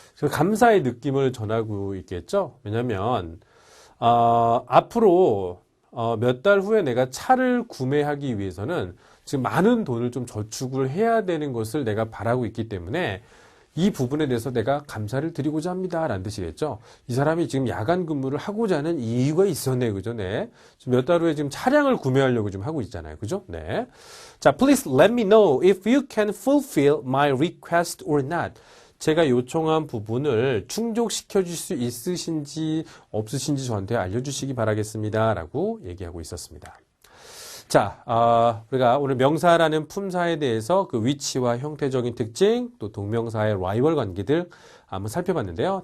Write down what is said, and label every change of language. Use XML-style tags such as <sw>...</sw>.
<ko>감사의 느낌을 전하고 있겠죠. 왜냐하면 앞으로 몇 달 후에 내가 차를 구매하기 위해서는 지금 많은 돈을 좀 저축을 해야 되는 것을 내가 바라고 있기 때문에 이 부분에 대해서 내가 감사를 드리고자 합니다. 라는 뜻이겠죠. 이 사람이 지금 야간 근무를 하고자 하는 이유가 있었네. 그죠? 네. 몇 달 후에 지금 차량을 구매하려고 지금 하고 있잖아요. 그죠? 네.</ko> <en>자, please let me know if you can fulfill my request or not.</en> <ko>제가 요청한 부분을 충족시켜 줄 수 있으신지 없으신지 저한테 알려주시기 바라겠습니다. 라고 얘기하고 있었습니다. 자, 우리가 오늘 명사라는 품사에 대해서 그 위치와 형태적인 특징, 또 동명사의 라이벌 관계들 한번 살펴봤는데요.</ko>